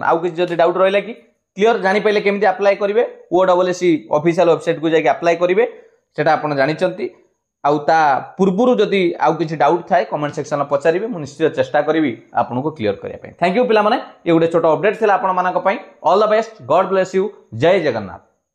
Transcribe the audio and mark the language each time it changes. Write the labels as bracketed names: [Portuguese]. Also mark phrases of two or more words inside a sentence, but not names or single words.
[Odia] ଆଉ କିଛି ଯଦି ଡାଉଟ୍ ରହିଲା କି କ୍ଲିଅର୍ ଜାଣି ପାଇଲେ କେମିତି ଅପ୍ଲାଇ କରିବେ, [English] OWSSC official website [Odia] କୁ ଯାଇକି ଅପ୍ଲାଇ କରିବେ ସେଟା ଆପଣ ଜାଣିଛନ୍ତି। ଆଉ ତା ପୂର୍ବରୁ ଯଦି ଆଉ କିଛି ଡାଉଟ୍ ଥାଏ [English] comment section [Odia] ରେ ପଚାରିବେ, ମୁଁ ନିଶ୍ଚିତ ଚେଷ୍ଟା କରିବି ଆପଣଙ୍କୁ କ୍ଲିଅର୍ କରିବା ପାଇଁ। [English] thank you [Odia] ପିଲା ମାନେ, ଏ ଗୋଟେ ଛୋଟ ଅପଡେଟ୍ ଥିଲା ଆପଣ ମାନଙ୍କ ପାଇଁ। [English] all the best, God bless you, [Odia] ଜୟ ଜଗନ୍ନାଥ।